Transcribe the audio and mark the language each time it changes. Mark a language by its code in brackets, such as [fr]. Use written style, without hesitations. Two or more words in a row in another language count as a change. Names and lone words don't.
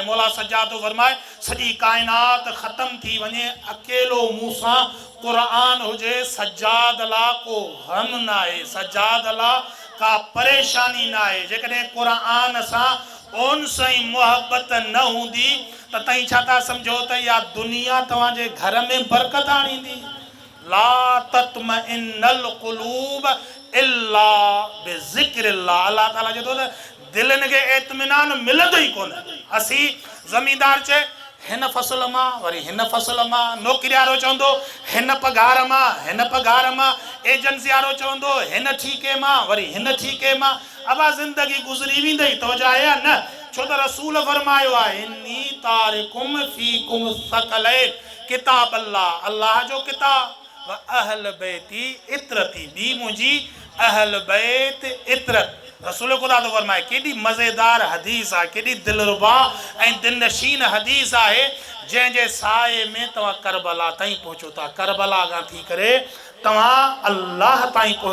[sd] मौला सजाद फरमाए सॼी काइनात ख़तम थी वञे, अकेलो मूं सां क़ुरान हुजे। सजाद ला को गम न आहे, सजाद ला का परेशानी न आहे। जेकॾहिं क़ुरान सां उन्स ऐं मुहबत न हूंदी त तव्हां छा था सम्झो त इहा दुनिया तव्हांजे घर में बरकत आणींदी? [ar] لا تطمئن القلوب إلا بذكر الله. [sd] अल्लाह ताला चए थो त दिलनि खे इत्मिनान मिलंदो ई कोन। असीं ज़मींदार चए हिन फ़सुल मां, वरी हिन फ़सुल मां, नौकिरी वारो चवंदो हिन पघार मां, हिन पघार मां, एजेंसी वारो चवंदो हिन ठीके मां, वरी हिन ठीके मां। अब ज़िंदगी गुज़री वेंदी। तवजो आहे या न? छो त रसूल फरमायो आहे [ar] إني تارك فيكم الثقلين كتاب الله, [sd] अल्लाह जो किताब, [ar] وأهل بيتي عترتي, [sd] बी मुंहिंजी अहल बैत इतरत। रसूल ख़ुदा थो फरमाए। केॾी मज़ेदार हदीस आहे, केॾी दिलरुबा ऐं दिलनशीन हदीस आहे, जंहिंजे साए में तव्हां करबला ताईं पहुचो था। करबला खां थी करे तव्हां अल्लाह ताईं पहुचो था।